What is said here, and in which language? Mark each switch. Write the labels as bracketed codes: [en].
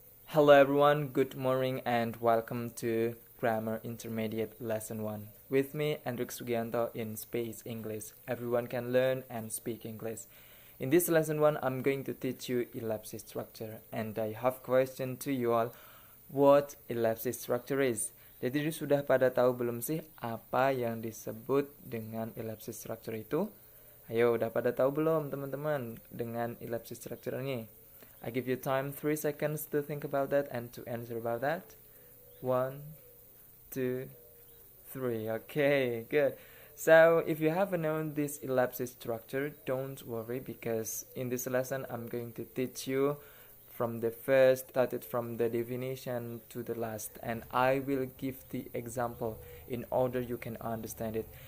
[en] Hello everyone, good morning and welcome to Grammar Intermediate Lesson 1. With me, Hendrik Sugianto in Space English. Everyone can learn and speak English. In this lesson 1, I'm going to teach you ellipsis structure. And I have question to you all, what ellipsis structure is? [id] Jadi sudah pada tahu belum sih apa yang disebut dengan ellipsis structure itu? Ayo, udah pada tahu belum teman-teman dengan ellipsis structure ini? [en] I give you time 3 seconds to think about that and to answer about that. 1, 2, 3. Okay, good. So if you haven't known this ellipsis structure, don't worry because in this lesson I'm going to teach you from the first, started from the definition to the last, and I will give the example in order you can understand it.